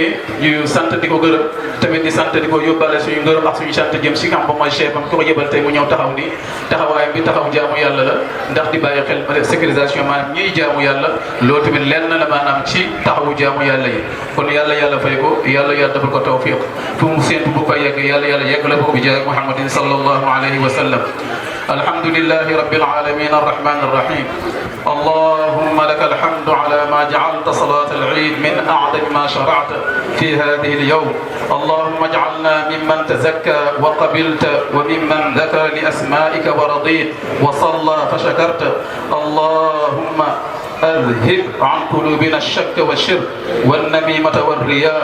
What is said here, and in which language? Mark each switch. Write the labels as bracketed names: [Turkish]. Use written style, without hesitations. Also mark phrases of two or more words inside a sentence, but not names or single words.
[Wolof] nii ñu sant di ko gërëm tamit di sant di ko yóbbaale suñu ngërëm ak suñu sant jëm si kam ba mooy chef am ki ko yëbal tey mu ñëw taxaw nii taxawaayam bi taxaw jaamu yàlla la ndax di bàyyi xel sécurisation maanaam ñiy jaamu yàlla loolu tamit lenn la maanaam ci taxawu jaamu yàlla yi kon yàlla fay ko yàlla defal ko tawfiq fu mu séentu bu ko yegg yàlla yegg la ko bi jaay [Arabic] محمد صلى الله عليه وسلم الحمد لله رب العالمين الرحمن الرحيم اللهم لك الحمد على ما جعلت صلاة العيد من أعظم ما شرعت في هذه اليوم اللهم اجعلنا ممن تزكى وقبلت وممن ذكر لأسمائك ورضيت وصلى فشكرت اللهم أذهب عن قلوبنا الشك والشرك والنميمة والرياء